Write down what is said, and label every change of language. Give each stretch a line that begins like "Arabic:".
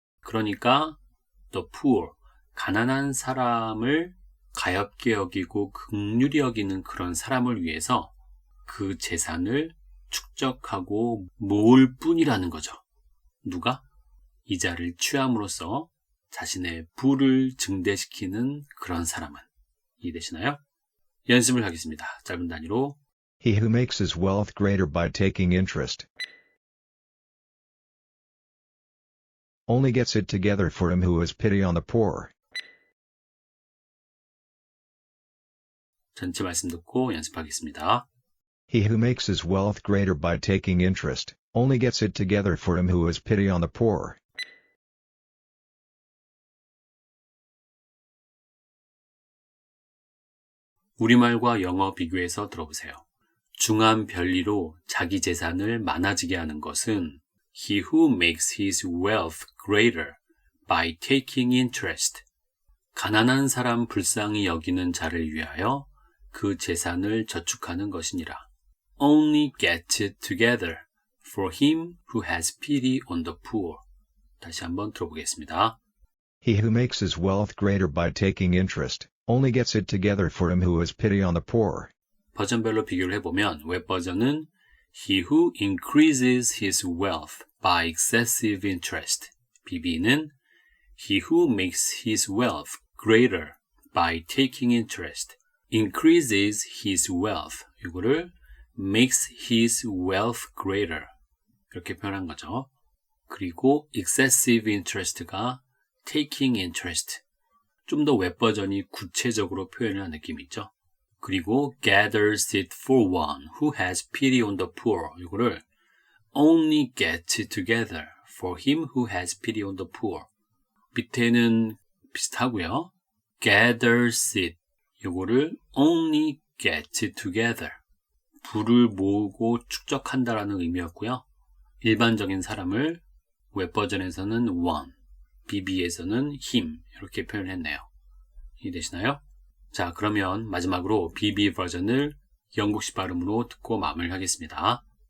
Korean: 그러니까
English: the poor,
Korean: 가난한 사람을 가엾게 여기고 긍휼히 여기는 그런 사람을 위해서 그 재산을 축적하고 모을 뿐이라는 거죠. 누가? 이자를 취함으로써 자신의 부를 증대시키는 그런 사람은. 이해되시나요? 연습을 하겠습니다. 짧은 단위로.
English: He who makes his wealth greater by taking interest only gets it together for him who has pity on the poor.
Korean: 전체 말씀 듣고 연습하겠습니다.
English: He who makes his wealth greater by taking interest only gets it together for him who has pity on the poor.
Korean: 우리말과 영어 비교해서 들어보세요. 중한 별리로 자기 재산을 많아지게 하는 것은
English: He who makes his wealth greater by taking interest.
Korean: 가난한 사람 불쌍히 여기는 자를 위하여 그 재산을 저축하는 것이니라.
English: Only gets it together for him who has pity on the poor.
Korean: 다시 한번 들어보겠습니다.
English: He who makes his wealth greater by taking interest only gets it together for him who has pity on the poor.
Korean: 버전별로 비교를 해보면 웹 버전은
English: He who increases his wealth by excessive interest. BB는 He who makes his wealth greater by taking interest. increases his wealth.
Korean: 이거를
English: makes his wealth greater.
Korean: 이렇게 표현한 거죠. 그리고
English: excessive interest가 taking interest.
Korean: 좀 더 웹 버전이 구체적으로 표현한 느낌이 있죠.
English: 그리고 gathers it for one who has pity on the poor.
Korean: 이거를
English: only gets it together for him who has pity on the poor.
Korean: 밑에는 비슷하고요.
English: gathers it.
Korean: 이거를
English: only gets it together.
Korean: 부를 모으고 축적한다라는 의미였고요. 일반적인 사람을 웹 버전에서는 one, BB에서는 him 이렇게 표현했네요. 이해되시나요? 자, 그러면 마지막으로 BB 버전을 영국식 발음으로 듣고 마무리하겠습니다.